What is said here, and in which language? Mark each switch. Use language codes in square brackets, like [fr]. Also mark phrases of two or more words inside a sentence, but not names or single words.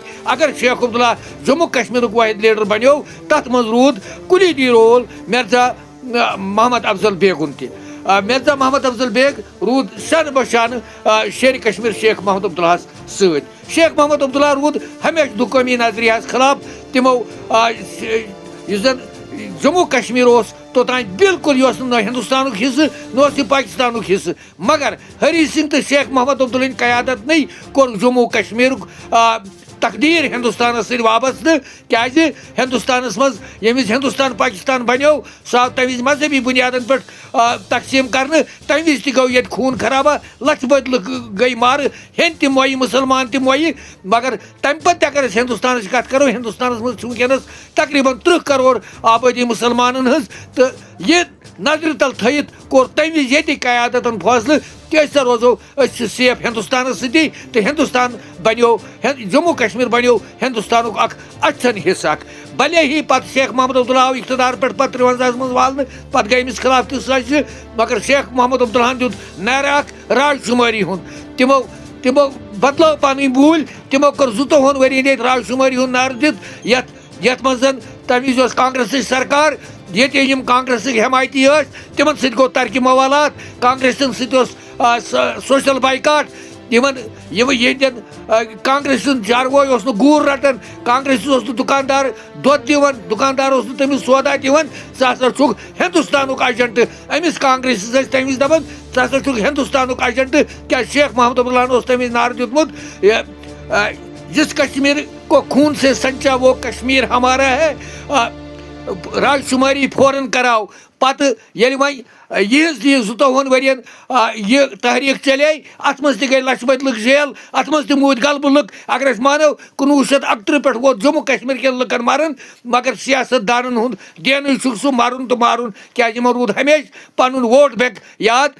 [ks] اگر شیخ عبداللہ جموں کشمیر واحد لیڈر بنو تر مز رود کلیدی رول مرزا محمد افضل بیگن تہ. مرزا محمد افضل بیگ رود شان بشان شیر کشمیر شیخ محمد عبداللہ ست. شیخ محمد عبداللہ رود ہمیشہ دقومی نظریہ خلاف تمو زن جموں کشمیر توتان بالکل یہ نہ ہندوستان حصہ نہ پاکستان حصہ مگر ہری سنگھ تو شیخ محمد عبداللہ قیادت نہیں کور جموں کشمیر تقدیر ہندوستان سی وابستہ کیازِ ہندوستانس مز یمس ہندوستان پاکستان بنو سہ آو تمہ مذہبی بنیادن پہ تقسیم کرنے تمہ وز تہ گو یہ خون خرابہ لچھ بد لُکھ گئی مارٕ ہیٚنٛدۍ تہِ مۄیہِ مُسلمان تہِ مۄیہِ مگر تمہ پتہ اگر أسۍ ہندوستانٕچ کتھ کرو ہندوستانس مز ونکیٚنس تقریباً 30 کرور آبادی مسلمانن ہٕنٛز تہٕ یہ نظر تل تھٲیِتھ کوٚر تمہ وز ییٚتہِ قیادتن فٲصلہٕ کہ أسۍ روزو أسۍ سیف ہندوستانس سۭتی تہٕ ہندوستان بنیو جموں کشمیر بنیو ہندوستانُک اکھ اچھن حصہ اکھ. بھلے ہی پتہ شیخ محمد عبداللہ آو اقتدار پہ 53 مز والنہٕ پتہ گٔے أمِس خلاف تہِ سٲزشہِ مگر شیخ محمد عبداللہن دیُت نعرٕ اکھ راج شُمٲری ہُنٛد. تمو بدلو پنٕنۍ بوٗلۍ تمو کوٚر 22 ؤرین ییٚتہِ راج شُمٲری ہُنٛد نعرٕ دِتھ یتھ منٛز زن تمہِ وز کانگریسٕچ سرکار ییٚتہِ یم کانگریسٕکۍ حمایتی تمن سۭتۍ گوٚو ترکہِ موالات کانگریسن سۭتۍ سوشل بائیکاٹ ییٚتٮ۪ن کانگریس سُنٛد چاروٲے اوس نہٕ گوٗر رٹان کانگریس اوس نہٕ دُکاندار دۄد دِوان دُکاندار اوس نہٕ تٔمِس سودا دِوان ژٕ ہسا چھُکھ ہندوستانُک ایجنٹ. أمِس کانگریسس ٲسۍ تمہِ وز دپان ژٕ ہسا چھُکھ ہندوستانُک ایجنٹ کیٛازِ شیخ محمد عبداللہن اوس تمہِ وز نعرٕ دیُتمُت [ur] جس کشمیر کو خون سے سنچا وہ کشمیر ہمارا ہے [ks] راج شماری فوراً کراو. پتہ ییٚلہِ وۄنۍ یہٕنٛز تہِ 22 ؤرین یہ تحریک چلے ات مز تہِ گٔے لچھ بد لُکھ جیل ات مز تہِ موٗدۍ غلبہٕ لُکھ. اگر أسۍ مانو 1968 پٮ۪ٹھ ووت جموں کشمیر کٮ۪ن لُکن مرن مگر سیاست دانن ہُنٛد دینٕے چھُکھ سُہ مرُن تہٕ مارُن کیازِ یِمن روٗد ہمیشہ پنُن ووٹ بینک یاد.